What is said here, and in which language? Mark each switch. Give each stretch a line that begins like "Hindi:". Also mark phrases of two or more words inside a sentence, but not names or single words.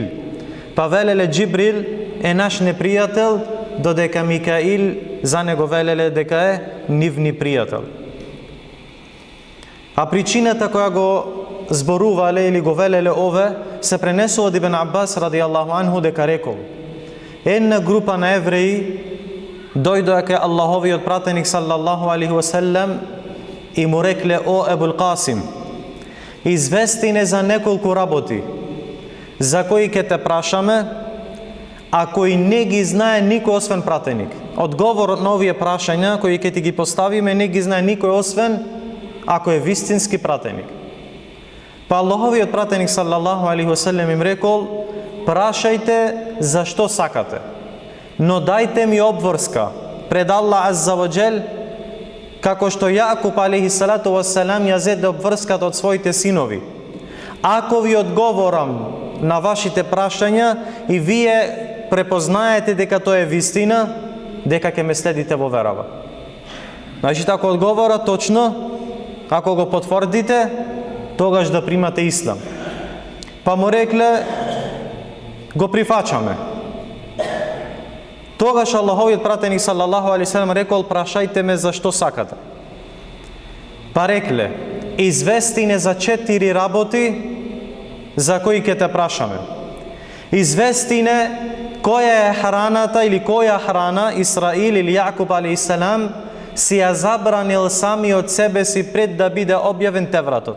Macedonian: Па велеле Џибрил е наш непријател, додека Микаил за него велеле дека е нивни пријател. А причината која го зборувале или го велеле ове се пренесува од Ибн Аббас
Arabic: رضي الله عنه
Macedonian: дека рекол: една група на евреи дојдоа кај Аллаховиот пратеник
Arabic: صلى الله عليه وسلم
Macedonian: и му рекле: о Ебул Касим, извести не за неколку работи за кои ќе те прашаме, а кои не ги знае никој освен пратеник. Одговорот на овие прашања кои ќе ти ги поставиме не ги знае никој освен ако е вистински пратеник. Па Аллаховиот пратеник
Arabic: صلى الله عليه وسلم
Macedonian: им рекол: прашајте за што сакате, но дајте ми обврска пред Аллах
Arabic: عز وجل,
Macedonian: како што Јакуб
Arabic: عليه الصلاة والسلام
Macedonian: ја зеде обврската од своите синови. Ако ви одговорам на вашите прашања и вие препознаете дека тоа е вистина, дека ќе ме следите во верава. Значи, ако одговора точно, ако го потврдите, тогаш да примате ислам. Па му рекле: го прифачаме. Тогаш Аллаховиот пратеник
Arabic: صلى الله عليه وسلم
Macedonian: рекол: прашајте ме за што сакате. Па рекле: извести не за 4 работи за кои ќе те прашаме. Извести не која е храната или која храна Исраил или Јакуб
Arabic: عليه السلام
Macedonian: си ја забранил сами од себе си пред да биде објавен Тевратот.